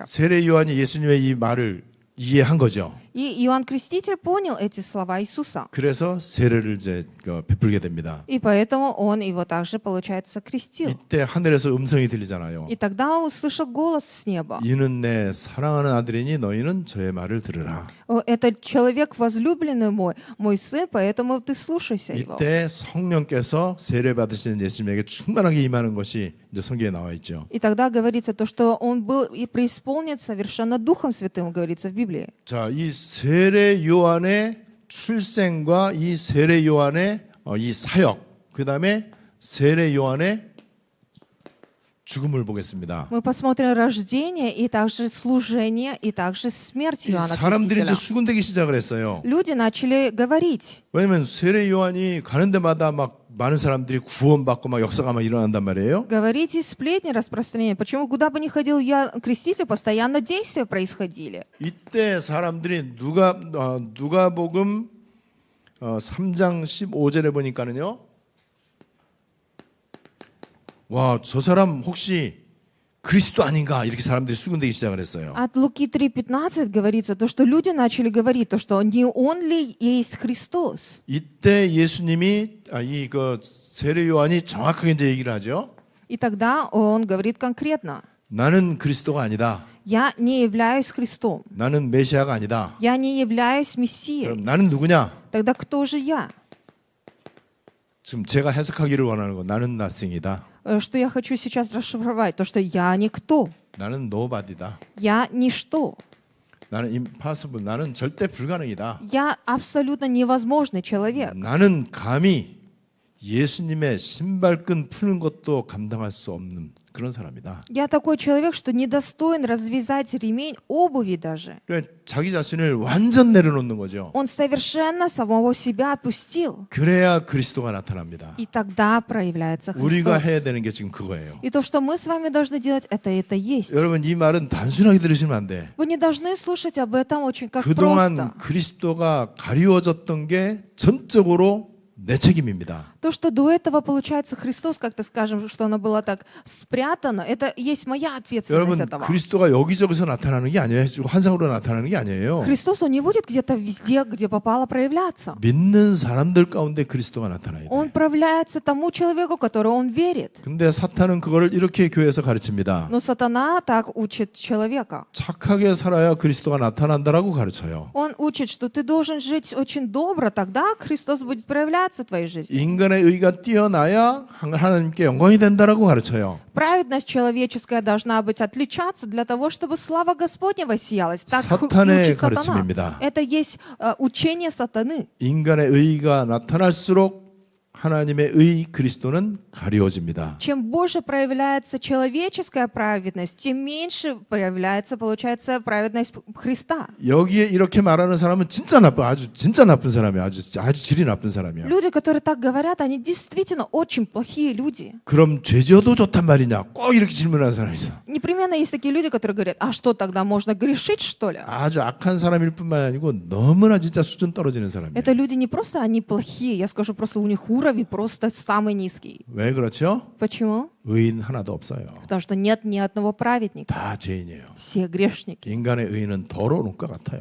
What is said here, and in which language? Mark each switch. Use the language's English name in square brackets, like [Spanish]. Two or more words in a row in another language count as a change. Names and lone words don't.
[Korean] 세례 요한이 예수님의 이 말을 이해한 거죠. [Russian] И Иоанн Креститель понял эти слова Иисуса. [Korean] 그래서 세례를 이제 베풀게 됩니다. [Russian] И поэтому он его также, получается, крестил. [Korean] 이때 하늘에서 음성이 들리잖아요. [Russian] И тогда он услышал голос с неба. [Korean] 이는 내 사랑하는 아들이니 너희는 저의 말을 들으라. [Russian] Это человек возлюбленный мой, мой сын, поэтому ты слушайся его. [Korean] 이때 성령께서 세례 받으시는 예수님에게 충만하게 임하는 것이 이제 성경에 나와 있죠. [Russian] И тогда говорится то, что он был и преисполнен совершенно Духом Святым, говорится в Библии. [Korean] 자, 이 세례 요한의 출생과 이 세례 요한의 이 사역, 그다음에 세례 요한의 죽음을 보겠습니다. [Russian] Мы посмотрим рождение и также служение и также смерть [Korean] 이 [Russian] Иоанна [Korean] 사람들이 이제 [Russian] Крестителя. [Korean] 수군대기 시작을 했어요. [Russian] Люди начали говорить. [Korean] 왜냐면 세례 요한이 가는 데마다 막 많은 사람들이 구원받고 막 역사가 막 일어난단 말이에요. [Russian] Говорите сплетни распространения. Почему куда бы ни ходил я креститель, постоянно действия происходили. [Korean] 이때 사람들이 누가복음 3장 15절에 보니까는요. 와, 저 사람 혹시 그리스도 아닌가 이렇게 사람들이 수군대기 시작을 했어요. [Russian] От Луки 3:15 говорится то, что люди начали говорить, то, что не он ли есть Христос. [Korean] 이때 예수님이 세례 요한이 정확하게 이제 얘기를 하죠. [Russian] И тогда он говорит конкретно: [Korean] 나는 그리스도가 아니다. [Russian] я не являюсь Христом, [Korean] 나는 메시아가 아니다. [Russian] я не являюсь Мессией. [Korean] 그럼 나는 누구냐? [Russian] Тогда кто же я? [Korean] 지금 제가 해석하기를 원하는 거 나는 nothing이다. [Russian] Что я хочу сейчас расшифровать? То, что я никто, [Korean] 나는 nobody다. [Russian] я ничто, [Korean] 나는 impossible. 나는 절대 불가능이다. [Russian] я абсолютно невозможный человек. [Korean] 나는 감히 예수님의 신발끈 푸는 것도 감당할 수 없는 그런 사람이다. [Russian] Я такой человек, что недостоин развязать ремень обуви даже. [Korean] 그러니까 자기 자신을 완전 내려놓는 거죠. [Russian] Он совершенно самого себя опустил. [Korean] 그래야 그리스도가 나타납니다. [Russian] И тогда проявляется [Korean] 우리가 [Russian] Христос. [Korean] 해야 되는 게 지금 그거예요. [Russian] И то, что мы с вами должны делать, это есть. [Korean] 여러분 이 말은 단순하게 들으시면 안 돼. [Russian] Вы не должны слушать об этом очень как [Korean] 그동안 [Russian] просто. [Korean] 그리스도가 가리워졌던 게 전적으로 내 책임입니다. [Russian] То, что до этого, получается, Христос, как-то скажем, что оно было так спрятано, это есть моя ответственность [Korean] 여러분 [Russian] этого. [Korean] 그리스도가 여기저기서 나타나는 게 아니에요. 환상으로 나타나는 게 아니에요. [Russian] Христос, Он не будет где-то везде, где попало проявляться. [Korean] 믿는 사람들 가운데 그리스도가 나타나야 돼. [Russian] Он проявляется тому человеку, которому он верит. [Korean] 근데 사탄은 그거를 이렇게 교회에서 가르칩니다. [Russian] Но сатана так учит человека. [Korean] 착하게 살아야 그리스도가 나타난다라고 가르쳐요. [Russian] Он учит, что ты должен жить очень добро, тогда Христос будет проявляться в твоей жизни. [Korean] 인간의 의가 뛰어나야 하나님께 영광이 된다라고 가르쳐요. [Russian] Праведность человеческая должна быть отличаться для того, чтобы слава Господня воссиялась. Так [Korean] 사탄의 [Russian] учит сатана. [Korean] 가르침입니다. [Russian] Это есть учение сатаны. [Korean] 인간의 의가 나타날수록 하나님의 의 그리스도는 가리워집니다. [Russian] Чем больше проявляется человеческая праведность, тем меньше проявляется, получается, праведность Христа. [Korean] 여기에 이렇게 말하는 사람은 진짜 나쁜, 아주 진짜 나쁜 사람이야. 아주 질이 나쁜 사람이야. [Russian] Люди, которые так говорят, они действительно очень плохие люди. [Korean] 그럼 죄지어도 좋단 말이냐? 꼭 이렇게 질문하는 사람이 있어. [Russian] Непременно есть такие люди, которые говорят, а что тогда, можно грешить, что ли? [Korean] 아주 악한 사람일 뿐만 아니고 너무나 진짜 수준 떨어지는 사람이에요. [Russian] Это люди не просто они плохие, я скажу, просто у них уровень просто самый низкий. [Korean] 왜 그렇죠? [Russian] Почему? [Korean] 의인 하나도 없어요. [Russian] Потому что нет ни одного праведника. [Korean] 다 죄인이에요. [Russian] Все грешники. [Korean] 인간의 의인은 더러운 것 같아요.